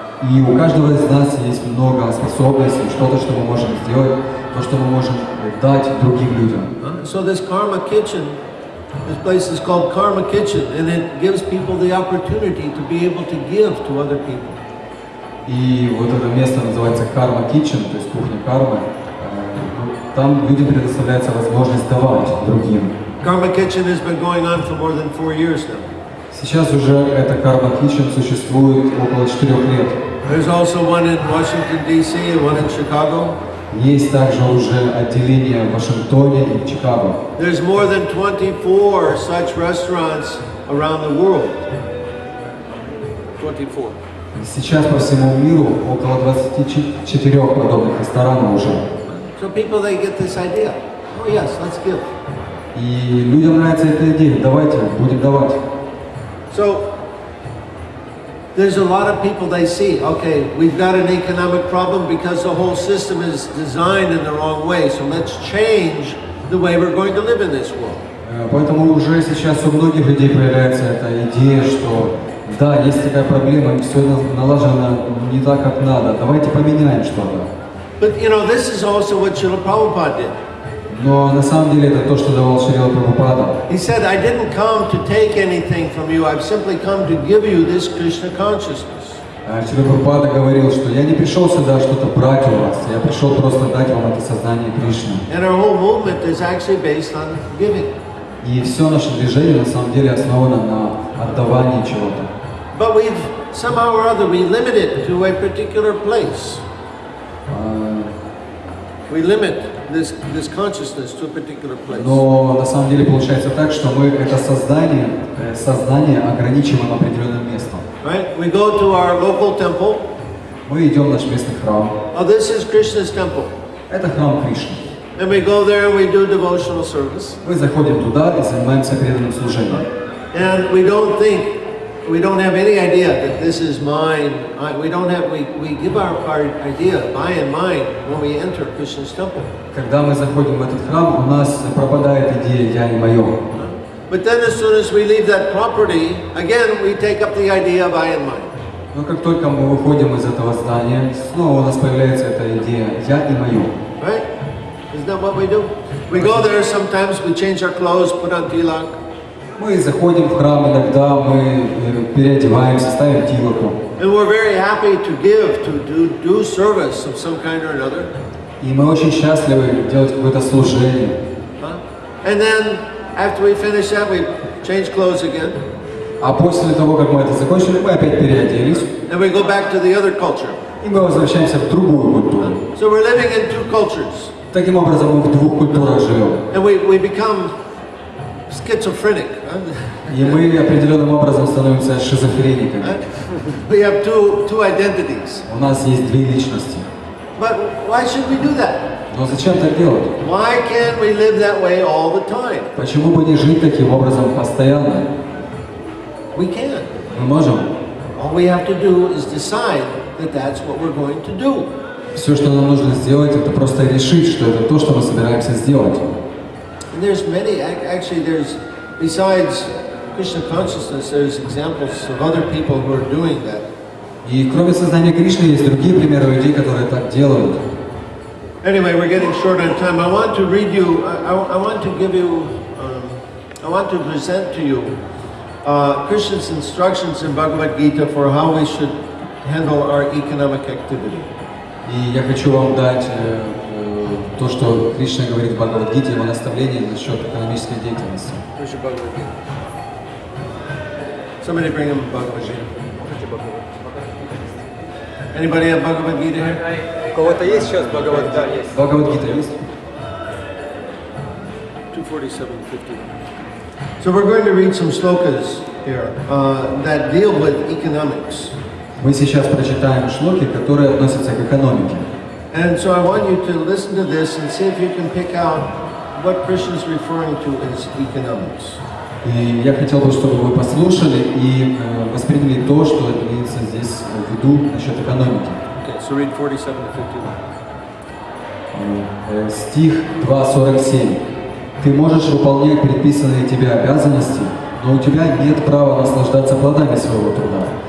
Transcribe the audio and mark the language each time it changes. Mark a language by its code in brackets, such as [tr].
[ru] И у каждого из нас есть много способностей, что-то, что мы можем сделать, то, что мы можем дать другим людям. [en] So this karma kitchen, this place is called Karma Kitchen, and it gives people the opportunity to be able to give to other people. [ru] И вот это место называется Karma Kitchen, то есть кухня кармы. Там людям предоставляется возможность давать другим. [en] Karma Kitchen has been going on for more than 4 years now. [ru] Сейчас уже эта Karma Kitchen существует около 4 лет. [en] There's also one in Washington, D.C. and one in Chicago. [ru] Есть также уже отделение в Вашингтоне и в Чикаго. [en] There's more than 24 such restaurants around the world. 24. [ru] Сейчас по всему миру около 24 подобных ресторанов уже. [en] So people, they get this idea. Oh yes, let's give. [ru] И людям нравится эта идея. Давайте, будем давать. [en] So there's a lot of people, they see, okay, we've got an economic problem because the whole system is designed in the wrong way. So let's change the way we're going to live in this world. [ru] Поэтому уже сейчас у многих людей появляется эта идея, что да, есть такая проблема, все налажено не так, как надо. Давайте поменяем что-то. [en] But you know, this is also what Srila Prabhupada did. [ru] Но на самом деле это то, что давал Шрила Прабхупада. [en] He said, I didn't come to take anything from you, I've simply come to give you this Krishna consciousness. [ru] Шрила Прабхупада говорил, что я не пришел сюда что-то брать у вас, я пришел просто дать вам это сознание Кришны. [en] And our whole movement is actually based on giving. [ru] И все наше движение на самом деле основано на отдавании чего-то. [en] But we've somehow or other we limit it to a particular place. We limit this consciousness to a particular place. [ru] Но на самом деле получается так, что мы это сознание ограничиваем определенным местом. [en] Right? We go to our local temple. [ru] Мы идем в наш местный храм. [en] Oh, this is Krishna's temple. [ru] Это храм Кришны. [en] And we go there and we do devotional service. [ru] Мы заходим туда и занимаемся преданным служением. [en] And we don't have any idea that this is mine. We give our idea, I and mine, when we enter Krishna's temple. [ru] Когда мы заходим в этот храм, у нас пропадает идея «я» и «моё». [en] But then as soon as we leave that property, again we take up the idea of I and mine. [ru] Но как только мы выходим из этого здания, снова у нас появляется эта идея «я» и «моё». [en] Right? Isn't that what we do? We go there sometimes, we change our clothes, put on tilak. [ru] Мы заходим в храм, иногда мы переодеваемся, ставим тилоку. [en] And we're very happy to give, to do service of some kind or another. [ru] И мы очень счастливы делать какое-то служение. [en] And then after we finish that, we change clothes again. [ru] А после того, как мы это закончили, мы опять переоделись. [en] And we go back to the other culture. [ru] И мы возвращаемся в другую культуру. [en] So we're living in two cultures. [ru] Таким образом, мы в двух культурах живем. [en] And we become schizophrenic. [ru] И мы определенным образом становимся шизофрениками. [en] We have two identities. [ru] У нас есть две личности. [en] But why should we do that? [ru] Но зачем так делать? [en] Why can't we live that way all the time? [ru] Почему бы не жить таким образом постоянно? [en] We can. [ru] Мы можем. [en] All we have to do is decide that that's what we're going to do. [ru] Все, что нам нужно сделать, это просто решить, что это то, что мы собираемся сделать. [en] And there's many, actually there's, besides Krishna consciousness, there's examples of other people who are doing that. [ru] И кроме сознания Кришны есть другие примеры людей, которые так делают. [en] Anyway, we're getting short on time. I want to read you, I want to give you, I want to present to you Krishna's instructions in Bhagavad-Gita for how we should handle our economic activity. [ru] И я хочу вам дать то, что Кришна говорит в Бхагавад-Гите, его наставление насчет экономической деятельности. [en] Somebody bring him Bhagavad-Gita. Anybody have Bhagavad-Gita here? [ru] У кого-то есть сейчас Бхагавад-Гита? Есть. Бхагавад-Гита есть? 247:50. [en] So we're going to read some slokas here that deal with economics. [ru] Мы сейчас прочитаем шлоки, которые относятся к экономике. [en] And so I want you to listen to this and see if you can pick out what Krishna is referring to as economics. [ru] И я хотел бы, чтобы вы послушали и восприняли то, что имеется здесь в виду насчет экономики. [en] Okay, so read 47-51. [ru] Стих 2.47. Ты можешь выполнять предписанные тебе обязанности, но у тебя нет права наслаждаться плодами своего труда.